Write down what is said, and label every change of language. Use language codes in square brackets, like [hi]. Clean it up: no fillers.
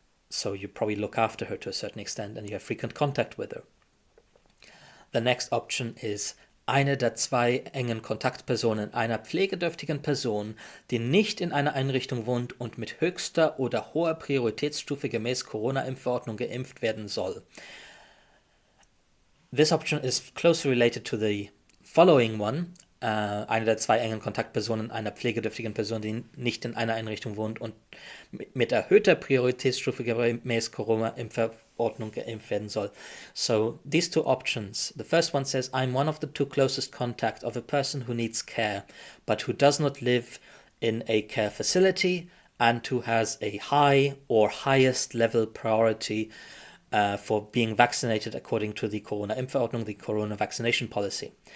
[en] So you probably look after her to a certain extent and you have frequent contact with her. The next option is [de] eine der zwei engen Kontaktpersonen einer pflegedürftigen Person, die nicht in einer Einrichtung wohnt und mit höchster oder hoher Prioritätsstufe gemäß Corona-Impfverordnung geimpft werden soll. [en] This option is closely related to the following one. [de] Eine der zwei engen Kontaktpersonen einer pflegedürftigen Person, die nicht in einer Einrichtung wohnt und mit erhöhter Prioritätsstufe gemäß Corona-Impfverordnung geimpft werden soll. [en] So these two options. The first one says, I'm one of the two closest contacts of a person who needs care, but who does not live in a care facility and who has a high or highest level priority for being vaccinated according to the Corona-Impfverordnung, the Corona vaccination policy.